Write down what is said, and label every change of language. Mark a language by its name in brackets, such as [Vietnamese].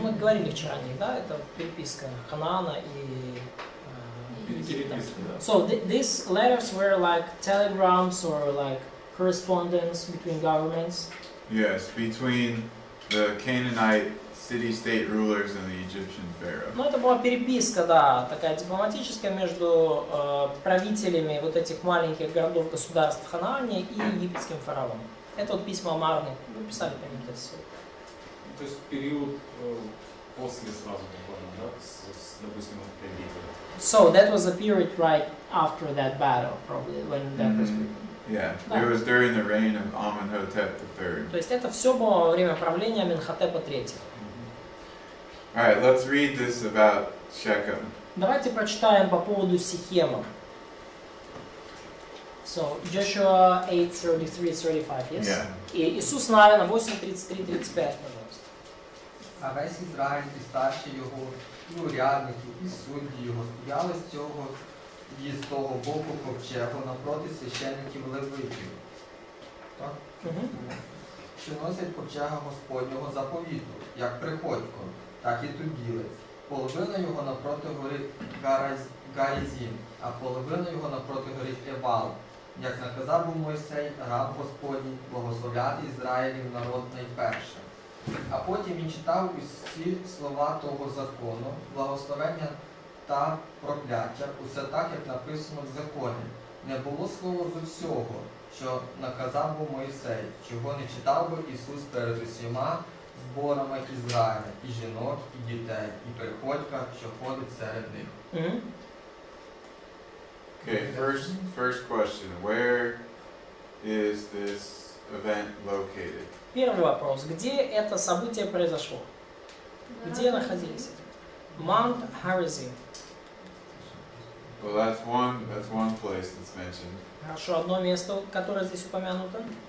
[Russian] Мы говорили вчера о них, да? Это переписка Ханаана и Переписка, да. [English] So these letters were like telegrams or like correspondence between governments. Yes, between the Canaanite city-state rulers and the Egyptian pharaoh. [Russian] Это была переписка, да, такая дипломатическая между правителями вот этих маленьких городов-государств в Ханаане и египетским фараоном. Это вот письма Марны, вы писали по ним все. То есть период после сразу, да, допустим, этой битвы. [English] So that was a period right after that battle, probably, when that was written. Yeah, [Russian] Да. [English] it was during the reign of Amenhotep III. [Russian] То есть это все было во время правления Аменхотепа III. [English] All right, let's read this about Shechem. [Russian] Давайте прочитаем по поводу Сихема. [English] So, Joshua 8:33-35, yes? Yeah. [Russian] И Иисус Навина 8:33-35, пожалуйста. [Ukrainian] А весь Ізраїль і старші його, і урядники, і судді його стояли з цього і з того боку ковчегу напроти священників левитів, так? Мгм. Що носять ковчега Господнього заповіту, як приходько, так і туділець. Половина його напроти гори Гарізім, а половина його напроти гори Евал. Як наказав був Мойсей, раб Господній, благословляти Ізраїлів народ найперше. А потім він читав усі слова того закону, благословення та прокляття, усе так, як написано в законі. Не було слова з усього, що наказав був Мойсей, чого не читав би Ісус перед усіма зборами Ізраїля, і жінок, і дітей, і приходька, що ходить серед них. Мгм. [English] Okay, first question. Where is this event located? [Russian] Первый вопрос. Где это событие произошло? Где находились эти? Маунт Харизим. [English] Well, that's one place that's mentioned. [Russian] Хорошо, одно место, которое здесь упомянуто.